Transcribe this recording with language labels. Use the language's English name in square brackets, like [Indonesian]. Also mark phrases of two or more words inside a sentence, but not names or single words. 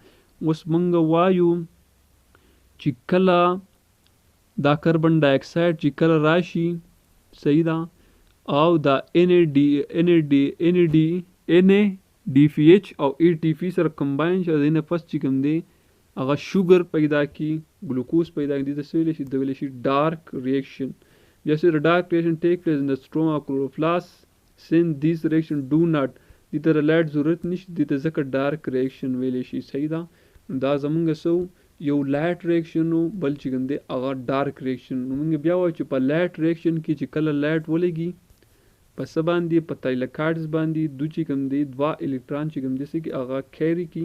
[Pashto] اوس موږ وایو چې کله دا کاربن ډای اکساید چې کله راشي، صحیح ده، او دا NADPH او ATP سره کمباین شي، دې نه پس چې کوم دی هغه شوګر پیدا کی، ګلوکوز پیدا کی. دې ته څه ویلی شي؟ د ویلی شي [English] dark reaction. Just a dark reaction take place in the stroma of chloroplast. Since these reactions do not [Pashto] دې ته لایټ ضرورت نشته، دې ته ځکه [English] dark reaction [Pashto] ویلی شي. صحیح ده. دا زمونږ څه یو [English] light reaction [Pashto] و، بل چې کوم دی هغه [English] dark reaction. [Pashto] نو موږ بیا وایو چې په [English] light reaction [Pashto] کې چې کله لایټ ولګي په څه باندې؟ په تایلاکایډز باندې. دوی چې کوم دی 2 الکترون چې کوم دی څه کې هغه کیری کی.